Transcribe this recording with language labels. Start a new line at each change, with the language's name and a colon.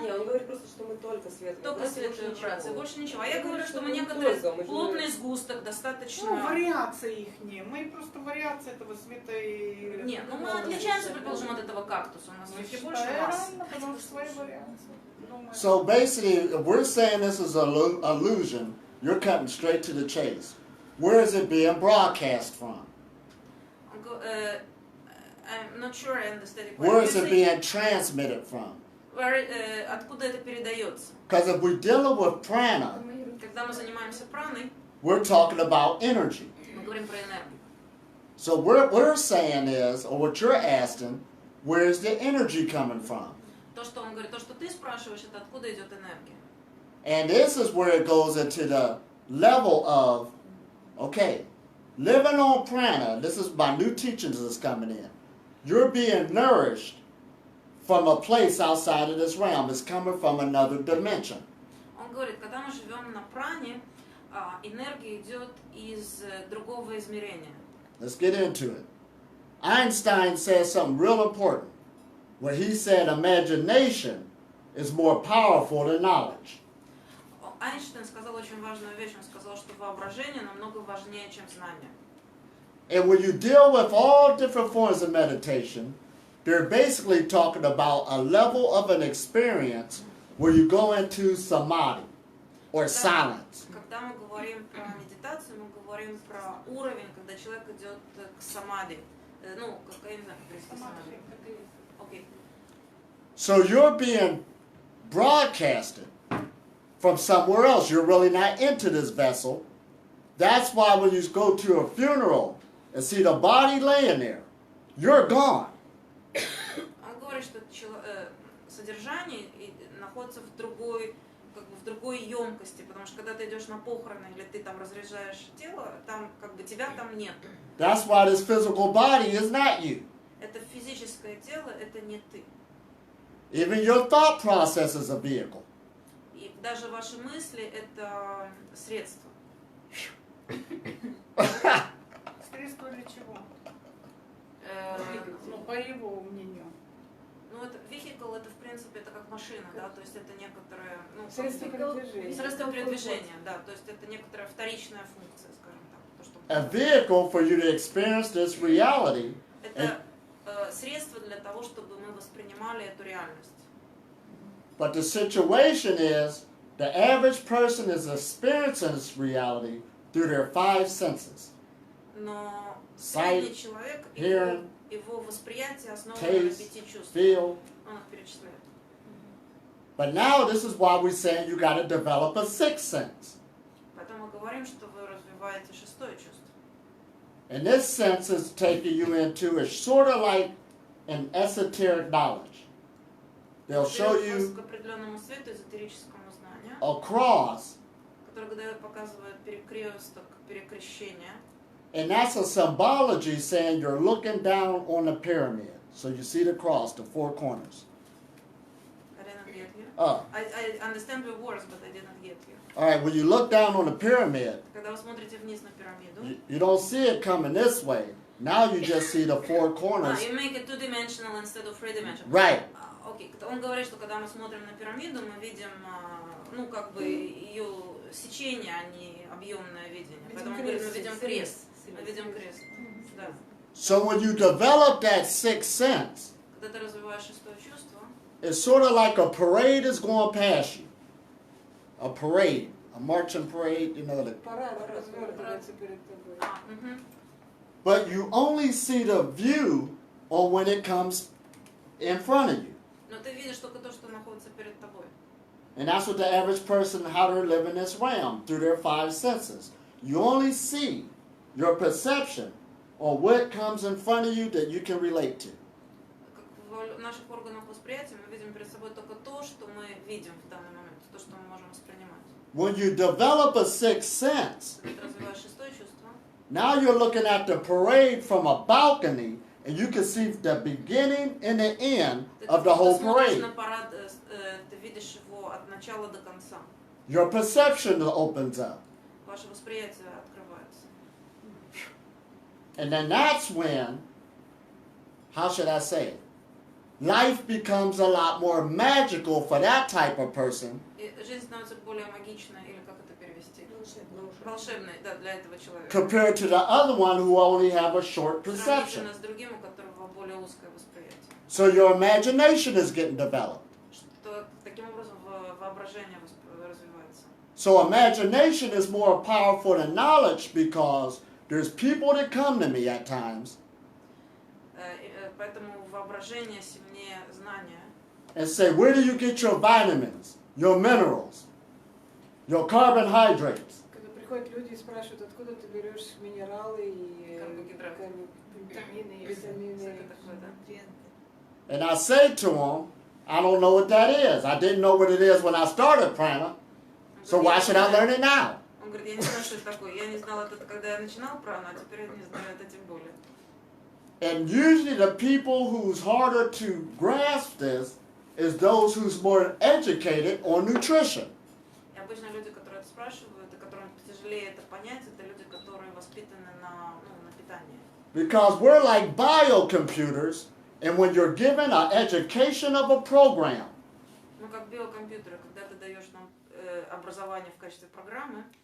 Russian: Не, он говорит просто, что мы только свет. Только свет и вибрация, больше ничего. А я говорю, что мы не некоторые только, мы же плотный сгусток, достаточно... Ну, вариации их не. Мы просто вариации этого света и... Нет, ну мы отличаемся, предположим, от этого кактуса. У нас все-таки больше масс. Правильно, потому что свои вариации. Ну,
English: so basically, if we're saying this is an illusion, you're cutting straight to the chase. Where is it being broadcast from? I'm not sure I understand it. Where is it being transmitted from?
Russian: Откуда это передается?
English: Because if we're dealing with prana,
Russian: Когда мы занимаемся праной,
English: we're talking about energy.
Russian: мы говорим про энергию.
English: So what we're saying is, or what you're asking, where's the energy coming from?
Russian: То, что он говорит, то, что ты спрашиваешь, это откуда идет энергия.
English: And this is where it goes into the level of, okay, living on prana, this is my new teachings that's coming in. You're being nourished from a place outside of this realm. It's coming from another dimension.
Russian: Он говорит, когда мы живем на пране, энергия идет из другого измерения.
English: Let's get into it. Einstein said something real important, where he said imagination is more powerful than knowledge.
Russian: Эйнштейн сказал очень важную вещь. Он сказал, что воображение намного важнее, чем знание.
English: And when you deal with all different forms of meditation, they're basically talking about a level of an experience where you go into samadhi or silence.
Russian: Когда мы говорим про медитацию, мы говорим про уровень, когда человек идет к самади. Ну, как я не знаю, как перевести самади. Окей.
English: So you're being broadcasted from somewhere else. You're really not into this vessel. That's why when you go to a funeral and see the body laying there, you're gone.
Russian: Он говорит, что содержание находится в другой, как бы в другой емкости, потому что когда ты идешь на похороны или ты там разряжаешь тело, там как бы тебя там нет.
English: That's why this physical body is not you.
Russian: Это физическое тело, это не ты.
English: Even your thought process is a vehicle.
Russian: И даже ваши мысли это средство. Средство для чего? Ну, по его мнению. Ну, это vehicle, это в принципе это как машина, да, то есть это некоторое, ну, Средство передвижения. средство передвижения, да, то есть это некоторая вторичная функция, скажем так. То, что
English: A vehicle for you to experience this reality.
Russian: это средство для того, чтобы мы воспринимали эту реальность.
English: But the situation is, the average person is experiencing this reality through their five senses.
Russian: Но
English: Sight,
Russian: средний человек,
English: hearing,
Russian: его восприятие основано на
English: taste,
Russian: 5 чувствах.
English: feel.
Russian: Он их перечисляет.
English: But now this is why we're saying you got to develop a sixth sense.
Russian: Поэтому мы говорим, что вы развиваете 6-е чувство.
English: And this sense is taking you into, it's sort of like an esoteric knowledge. They'll show
Russian: Ведет вас
English: you
Russian: к определенному свету, эзотерическому знанию,
English: a cross,
Russian: который показывает перекресток, перекрещение.
English: and that's a symbology saying you're looking down on the pyramid. So you see the cross, the four corners. I didn't get you. Up. I understand your words, but I didn't get you. All right, when you look down on the pyramid,
Russian: Когда вы смотрите вниз на пирамиду,
English: you don't see it coming this way. Now you just see the four corners. you make it 2-dimensional instead of 3-dimensional. Right.
Russian: Окей, он говорит, что когда мы смотрим на пирамиду, мы видим, ну, как бы ее сечение, а не объемное видение. Поэтому он говорит, мы видим крест. Мы видим крест. Да.
English: So when you develop that sixth sense,
Russian: Когда ты развиваешь 6-е чувство,
English: it's sort of like a parade is going past you. A parade, a marching parade, you know.
Russian: Парад развертывается перед тобой.
English: But you only see the view on when it comes in front of you.
Russian: но ты видишь только то, что находится перед тобой.
English: And that's what the average person, how they're living this realm, through their five senses. You only see your perception on what comes in front of you that you can relate to.
Russian: Как в наших органах восприятия мы видим перед собой только то, что мы видим в данный момент, то, что мы можем воспринимать.
English: When you develop a сixth sense,
Russian: Когда ты развиваешь 6-е чувство,
English: now you're looking at the parade from a balcony, and you can see the beginning and the end of the whole
Russian: смотришь на парад, ты видишь его от начала до конца.
English: Your perception opens up.
Russian: Ваше восприятие открывается.
English: And then that's when, how should I say it? Life becomes a lot more magical for that type of person
Russian: И жизнь становится более магичной, или как это перевести? Волшебной, да, для этого человека.
English: compared to the other one who only have a short perception.
Russian: Сравнительно с другим, у которого более узкое восприятие.
English: So your imagination is getting developed.
Russian: Что таким образом воображение развивается.
English: So imagination is more powerful than knowledge because there's people that come to me at times
Russian: Поэтому воображение сильнее знания.
English: and say, where do you get your vitamins, your minerals, your carbohydrates?
Russian: Когда приходят люди и спрашивают, откуда ты берешь минералы и Карбогидраты. витамины, и Всякое витамины. такое, да.
English: And I say to them, I don't know what that is. I didn't know what it is when I started prana, so why should I learn it now?
Russian: Он говорит, я не знаю, что это такое. Я не знал это, когда я начинал прану, а теперь я не знаю это тем более.
English: And usually the people who's harder to grasp this is those who's more educated on nutrition.
Russian: И обычно люди, которые это спрашивают, и которым тяжелее это понять, это люди, которые воспитаны на питании.
English: Because we're like biocomputers, and when you're given an education of a program,
Russian: Ну, как биокомпьютеры, когда ты даешь нам образование в качестве программы,